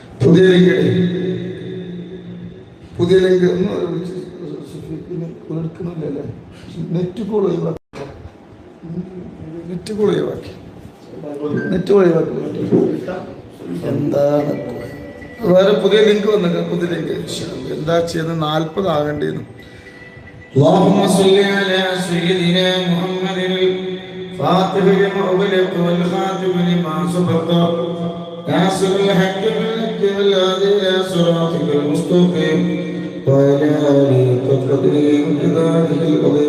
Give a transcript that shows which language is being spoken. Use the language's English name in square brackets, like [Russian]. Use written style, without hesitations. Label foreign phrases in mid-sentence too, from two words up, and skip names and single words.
[Malayalam] പുതിയ ലിങ്ക് എടുക്കണില്ലല്ലേ? നെറ്റ് കോൾ ഒഴിവാക്കി എന്താണ് വേറെ പുതിയ ലിങ്ക് വന്നേക്കാം. പുതിയ ലിങ്ക് എന്താ ചെയ്യുന്നത്? 40 ആകേണ്ടിയിരുന്നു. [Arabic] اللهم صل على سيدنا محمد الفاتح لما أغلق والخاتم لما سبق ناصر الحق بالحق والهادي إلى صراطك المستقيم وعلى آله وصحبه ومقداره العظيم.